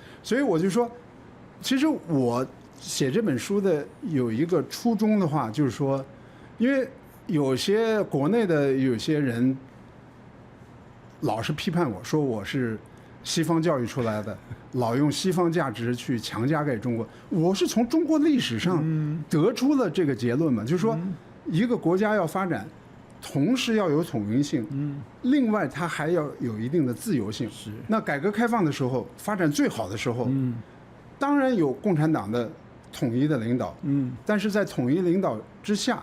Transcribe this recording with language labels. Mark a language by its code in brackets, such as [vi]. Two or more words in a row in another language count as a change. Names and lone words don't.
[zh] 所以我就說，其實我寫這本書的有一個初衷的話，就是說，因為有些國內的有些人老是批判我說我是西方教育出來的，老用西方價值去強加給中国。我是從中国歷史上得出了這個結論嘛，就是說一個國家要發展，同時要有統一性，另外它還要有一定的自由性。那改革開放的時候，發展最好的时候，當然有共產黨的統一的領導，但是在統一領導之下，